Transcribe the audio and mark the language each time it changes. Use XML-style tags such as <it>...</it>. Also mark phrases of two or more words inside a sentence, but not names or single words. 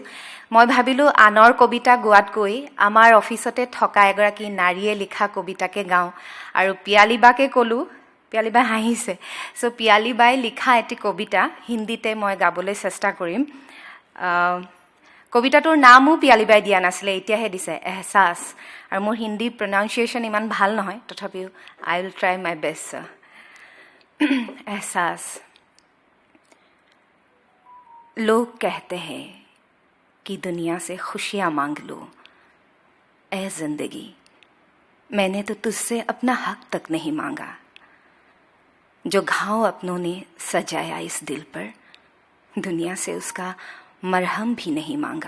<as>মই ভাবিলোঁ আনৰ কবিতা গোৱাতকৈ আমাৰ অফিচতে থকা এগৰাকী নাৰীয়ে লিখা কবিতাকে গাওঁ, আৰু পিয়ালীবাকে ক'লোঁ, পিয়ালীবাই হাঁহিছে। চ' পিয়ালীবাই লিখা এটি কবিতা হিন্দীতে মই গাবলৈ চেষ্টা কৰিম। কবিতাটোৰ নামো পিয়ালীবাই দিয়া নাছিলে, এতিয়াহে দিছে, এহছাছ। আৰু মোৰ হিন্দী প্ৰনাউন্সিয়েশ্যন ইমান ভাল নহয়, তথাপিও</as> <en>I will try my best.</en> <hi>एहसास। लोग कहते हैं कि दुनिया से खुशियां मांग लो, ऐ जिंदगी मैंने तो तुझसे अपना हक तक नहीं मांगा। जो घाव अपनों ने सजाया इस दिल पर, दुनिया से उसका मरहम भी नहीं मांगा।</hi>